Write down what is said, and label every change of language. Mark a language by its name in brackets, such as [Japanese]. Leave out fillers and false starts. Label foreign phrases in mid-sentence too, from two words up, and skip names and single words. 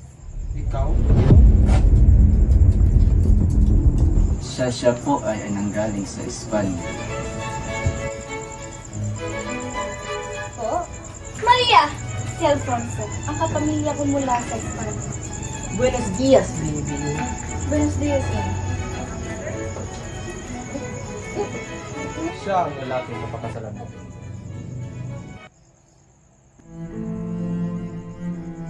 [Filipino] Ikaw? Siya po ay nanggaling sa Espanya. Po? Maria! Si Alfonso, ang kapamilya ko mula sa Espanya. [Spanish] Buenos dias, baby. Buenos dias, eh. [Filipino] Siya ang lalaki sa pakasalan mo.